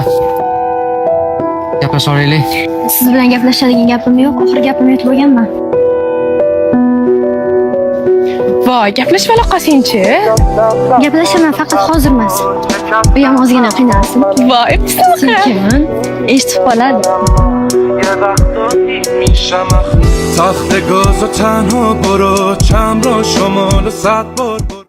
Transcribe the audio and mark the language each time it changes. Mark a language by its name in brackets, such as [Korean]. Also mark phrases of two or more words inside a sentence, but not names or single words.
[Uzbek] Gaplasha olaylik. Siz bilan gaplashadigan gapim yo'q. Oxir gapimni aytib bo'lganman. Voy, gaplashib aloqasinchi. Gaplashaman, faqat hozir emas. U ham ozgina qiynalsin. Voy, Sekin eshitib qoladi. [Persian] تخت گاز و تنها برو چم را شمال 100 بار